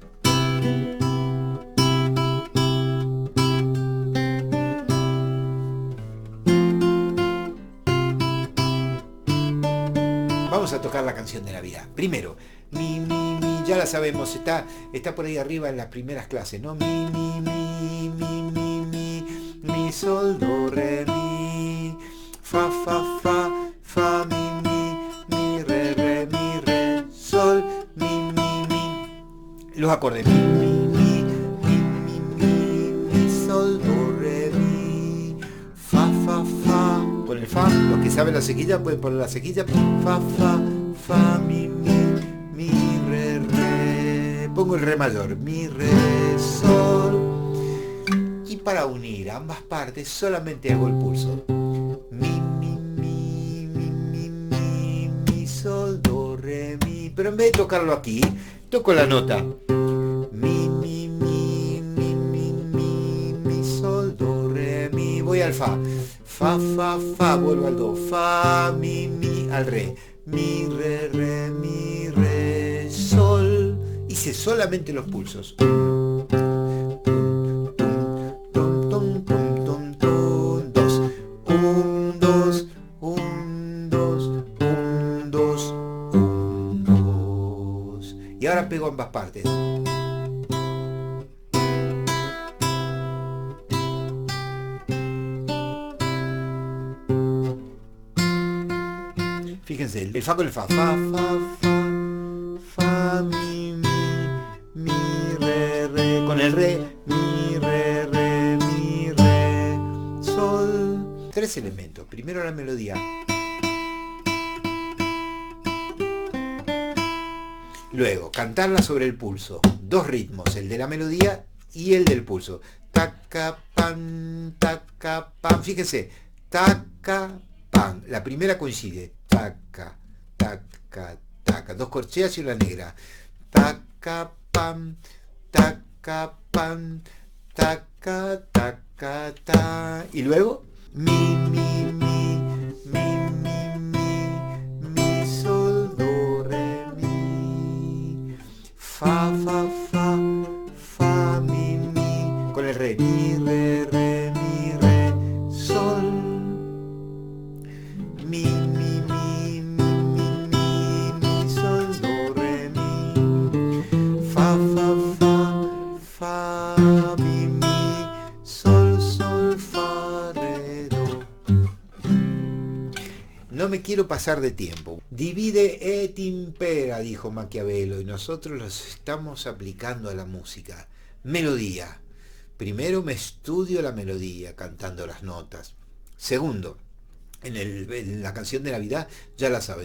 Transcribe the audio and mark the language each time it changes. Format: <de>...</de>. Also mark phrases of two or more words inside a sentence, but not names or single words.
<es>Vamos a tocar la canción de Navidad. Primero, mi, ya la sabemos, está por ahí arriba en las primeras clases, ¿no? Mi, sol, do, re, mi, fa, fa, fa, fa, mi, re, sol, mi. Los acordes, mi, sol, do, re, mi, fa, fa, fa. Con el fa, los que saben la sequilla pueden poner la sequilla, fa, fa, fa, mi, re. Pongo el re mayor, mi, re, sol. Y para unir ambas partes solamente hago el pulso. Mi, sol, do, re, mi. Pero en vez de tocarlo aquí, toco la nota. Mi, sol, do, re, mi. Voy al fa. Fa, fa, fa, vuelvo al do. Fa, mi, al re. Mi, re, sol. Hice solamente los pulsos. Y ahora pego ambas partes. Fíjense, el fa con el fa. Fa, mi, re. Con el re, mi, re, sol. 3 elementos. Primero la melodía. Luego, cantarla sobre el pulso. 2 ritmos, el de la melodía y el del pulso. Taca, pan, taca, pan. Fíjense, taca, pan. La primera coincide. Taca, taca, taca. 2 corcheas y una negra. Taca, pan, taca, pan, taca, taca, ta. Y luego, mi, sol, do, re, mi. Fa, fa, fa, fa, mi. Con el re, mi, re, sol. Mi, sol, do, re, mi. Fa, fa, mi, sol, fa, re, do. No me quiero pasar de tiempo.</es> <la>Divide et impera,</la> <es>dijo Maquiavelo, y nosotros los estamos aplicando a la música. Melodía. Primero me estudio la melodía, cantando las notas. Segundo, en la canción de Navidad, ya la saben.</es>